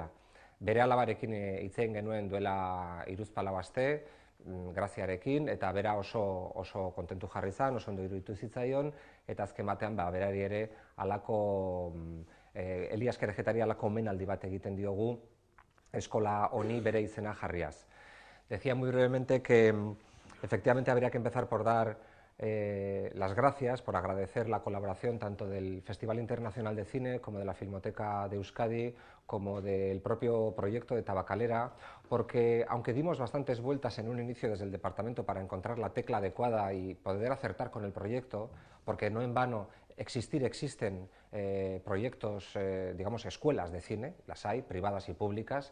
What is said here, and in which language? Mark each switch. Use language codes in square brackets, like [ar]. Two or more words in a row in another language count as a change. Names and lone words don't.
[eu] Bere alabarekin hitz egin genuen duela 3-4 aste, Graziarekin, eta bera oso kontentu jarri zen, oso ondo iruditu zitzaion, eta azken batean berari ere Elias Kerejetari halako omenaldi bat egiten diogu eskola honi bere izena jarriaz. [es] Decía muy brevemente que efectivamente habría que empezar por dar las gracias, por agradecer la colaboración tanto del Festival Internacional de Cine como de la Filmoteca de Euskadi, como del propio proyecto de Tabakalera, porque aunque dimos bastantes vueltas en un inicio desde el departamento para encontrar la tecla adecuada y poder acertar con el proyecto, porque no en vano existen proyectos, digamos, escuelas de cine, las hay, privadas y públicas.